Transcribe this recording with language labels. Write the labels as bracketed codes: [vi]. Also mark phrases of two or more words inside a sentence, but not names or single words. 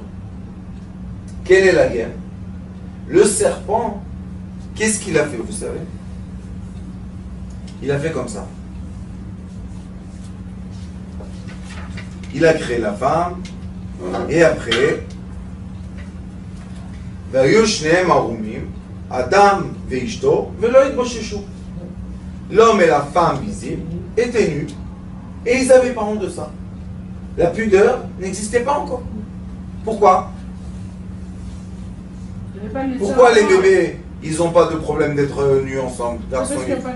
[fr] Quelle est la guerre? Le serpent, qu'est-ce qu'il a fait, vous savez? Il a fait comme ça. Il a créé la femme, et après, [he] האדם ואשתו ולא יתבוששו. [fr] L'homme et la femme visibles étaient nus, et ils n'avaient pas honte de ça. La pudeur n'existait pas encore. Pourquoi? Pourquoi les bébés, ils n'ont pas de problème d'être nus ensemble, garçons et filles?